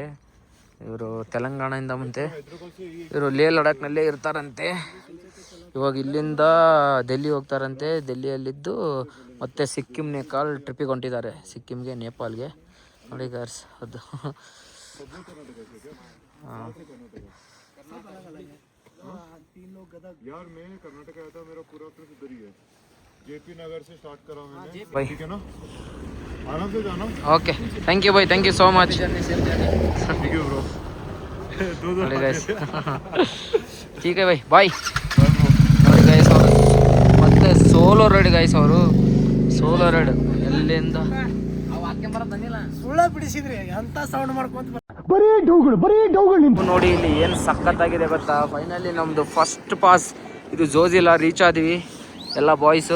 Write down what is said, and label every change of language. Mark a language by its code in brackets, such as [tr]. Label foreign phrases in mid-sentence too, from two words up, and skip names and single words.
[kn] ಇವರು ತೆಲಂಗಾಣದಿಂದ ಮುಂದೆ ಇವರು ಲೇ ಲಡಾಖ್ನಲ್ಲೇ ಇರ್ತಾರಂತೆ. ಇವಾಗ ಇಲ್ಲಿಂದ ಡೆಲ್ಲಿ ಹೋಗ್ತಾರಂತೆ. ಡೆಲ್ಲಿಯಲ್ಲಿದ್ದು ಮತ್ತೆ ಸಿಕ್ಕಿಂ ನೇಪಾಲ್ ಟ್ರಿಪ್ಪಿಗೆ ಹೊಂಟಿದ್ದಾರೆ. ಸಿಕ್ಕಿಂಗೆ ನೇಪಾಲ್ಗೆ ನೋಡಿ ಗಾರ್ಸ್ ಅದು. ಹಾಂ [hi] यार मैं कर्नाटक आया था, मेरा पूरा ट्रिप इधर ही है. जेपी नगर से स्टार्ट करा मैंने. भाई ठीक है ना, आराम से जाना. [en] OK, thank you bhai, thank you so much. [hi] ठीक है ब्रो. [kn] ನೋಡಿ ಗೈಸ್ [hi] ठीक है भाई, [kn] ಬಾಯ್. ನೋಡಿ ಗೈಸ್ ಅವರು ಮತ್ತೆ ಸೋಲೋ ರೈಡ್ ಗೈಸ್, ಅವರು ಸೋಲೋ ರೈಡ್ ಎಲ್ಲಿಂದ ಸುಳ್ಳ ಬಿಡಿಸಿದ್ರಿ ಅಂತ ಸೌಂಡ್ ಮಾಡ್ಕೊಂತ ನೋಡಿ. ಇಲ್ಲಿ ಏನು ಸಖತ್ತಾಗಿದೆ ಗೊತ್ತಾ. ಫೈನಲಿ ನಮ್ಮದು ಫಸ್ಟ್ ಪಾಸ್ ಇದು ಜೋಜಿಲಾ ರೀಚ್ ಆದ್ವಿ ಎಲ್ಲ ಬಾಯ್ಸು.